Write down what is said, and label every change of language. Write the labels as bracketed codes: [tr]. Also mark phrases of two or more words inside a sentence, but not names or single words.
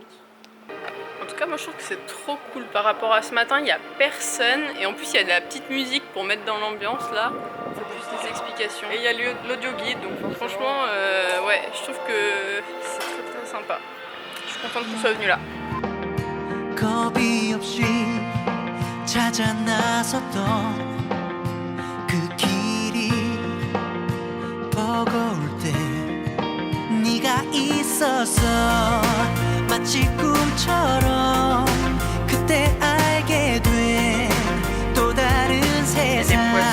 [fr] En tout cas, moi je trouve que c'est trop cool par rapport à ce matin, il n'y a personne et en plus il y a de la petite musique pour mettre dans l'ambiance là, c'est plus des explications. Et il y a l'audio guide, donc franchement, ouais, je trouve que c'est très sympa. Je suis contente qu'on soit venu là. [ko] 겁이 없이 잘 혼자 나섰던 그 길이 버거울 때 네가 있어서 마치 꿈처럼 그때 알게 된 또 다른 세상